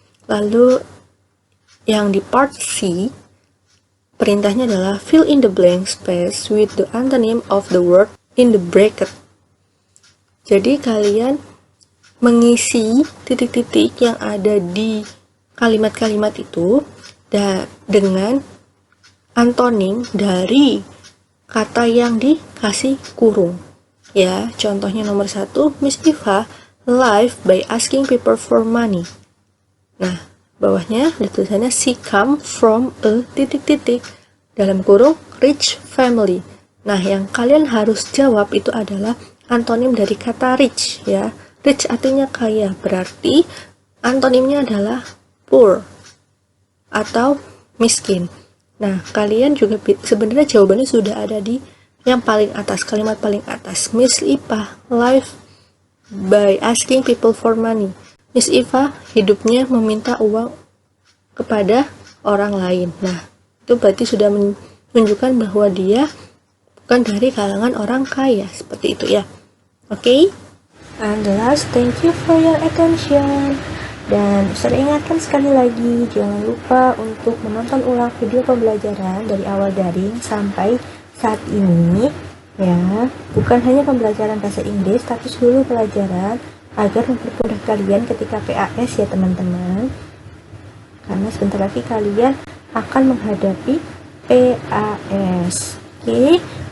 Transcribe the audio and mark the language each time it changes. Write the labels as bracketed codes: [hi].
[id] Lalu, yang di part C, perintahnya adalah [en] fill in the blank space with the antonym of the word in the bracket. [id] Jadi kalian mengisi titik-titik yang ada di kalimat-kalimat itu dengan antonim dari kata yang dikasih kurung. Ya, contohnya nomor 1, [en] Miss Eva live by asking people for money. [id] Nah, bawahnya ada tulisannya [en] she come from a [id] titik-titik dalam kurung [en] rich family. [id] Nah, yang kalian harus jawab itu adalah antonim dari kata rich ya. Rich artinya kaya, berarti antonimnya adalah poor atau miskin. Nah, kalian juga sebenarnya jawabannya sudah ada di yang paling atas, kalimat paling atas. [en] Miss Ipa live by asking people for money. [id] Miss Eva hidupnya meminta uang kepada orang lain. Nah, itu berarti sudah menunjukkan bahwa dia bukan dari kalangan orang kaya. Seperti itu ya. Oke? [en] And the last, thank you for your attention. [id] Dan saya ingatkan sekali lagi, jangan lupa untuk menonton ulang video pembelajaran dari awal daring sampai saat ini. Ya, bukan hanya pembelajaran bahasa Inggris, tapi seluruh pelajaran agar mempermudah kalian ketika PAS ya teman-teman, karena sebentar lagi kalian akan menghadapi PAS. Oke?